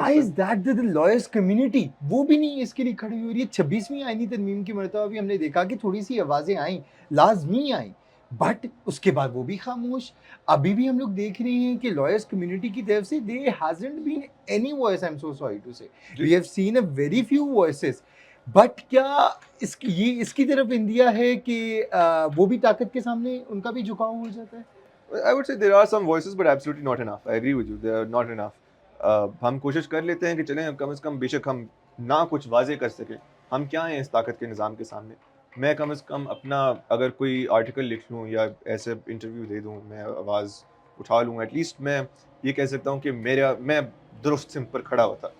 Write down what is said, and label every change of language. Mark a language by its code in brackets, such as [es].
[en] why is that the lawyers community [ur] وہ بھی نہیں اس کے لیے کھڑی ہو رہی ہے؟ 26ویں آئینی ترمیم کی مرتبہ بھی ہم نے دیکھا کہ تھوڑی سی آوازیں آئیں, لازمی آئیں, بٹ اس کے بعد وہ بھی خاموش. ابھی بھی ہم لوگ دیکھ رہے ہیں کہ لائرس کمیونٹی کی طرف سے [en] there hasn't been any voice, I'm so sorry to say. We have seen a very few voices. [ur] But کیا اس کی طرف اندیا ہے کہ وہ بھی طاقت کے سامنے ان کا بھی جھکاؤ ہو جاتا ہے؟ [en] I would say there are some voices but absolutely not enough. I agree with you, they are not enough. [ur] ہم کوشش کر لیتے ہیں کہ چلیں کم از کم, بے شک ہم نہ کچھ واضح کر سکیں, ہم کیا ہیں اس طاقت کے نظام کے سامنے. میں کم از کم اپنا اگر کوئی آرٹیکل لکھ لوں یا ایسے انٹرویو دے دوں, میں آواز اٹھا لوں, [en] at least [ur] میں یہ کہہ سکتا ہوں کہ میں درست سمت پر کھڑا ہوتا.